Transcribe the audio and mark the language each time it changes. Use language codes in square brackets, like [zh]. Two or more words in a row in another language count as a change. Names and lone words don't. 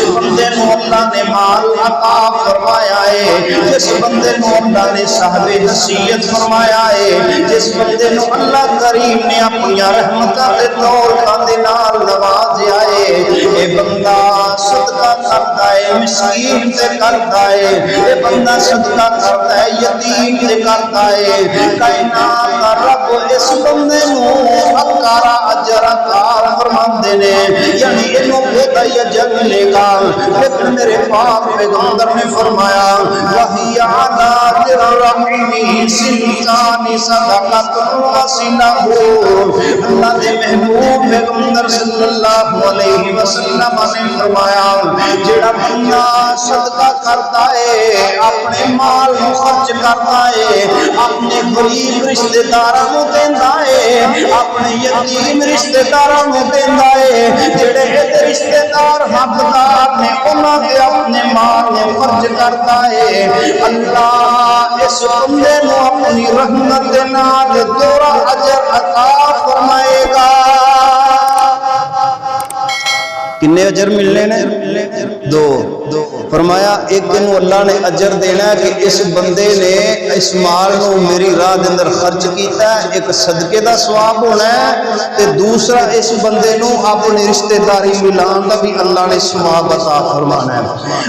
[pa] بندے نو اللہ نے مال عطا فرمایا ہے، جس بندے نو اللہ نے صاحب حیثیت فرمایا ہے، جس بندے نو اللہ کریم نے اپنی رحمتاں دے دولتاں دے نال نوازیا ہے، اے بندہ صدقہ کرتا ہے، مسکین تے کرتا ہے، اے بندہ صدقہ کرتا ہے، یتیم تے کرتا ہے، کائنات دا رب اس بندے نو اکارا اجر عطا فرماندے نے، یعنی اینو بہت ہی اجر ملے گا، لیکن میرے پاک پیغمبر نے فرمایا [ar] وہی علی الرحیم سنتان صدقۃ وصلہ۔ [pa] اللہ دے محبوب پیغمبر [ar] صلی اللہ علیہ وسلم [pa] نے فرمایا جڑا بندہ صدقہ کرتا ہے، اپنے مال نو خرچ کرتا ہے، اپنے غریب رشتہ داراں نو دیندا ہے، اپنے یتیم رشتہ داراں نو دیندا ہے، جڑے رشتہ دار حقدار نے انہاں تے اپنے مال نو خرچ کرتا ہے، اللہ اس بندے نو اپنی رحمت دے نال دوہرا اجر عطا فرمائے گا۔ کنے اجر ملنے نے؟ دو۔ فرمایا ایک دن اللہ نے اجر دینا ہے کہ اس بندے نے اس مال نو میری راہ دے اندر خرچ کیتا ہے، ایک صدقے دا ثواب ہونا ہے، تے دوسرا اس بندے نو اپنی رشتہ داری ملان دا بھی اللہ نے ثواب عطا فرمانا ہے۔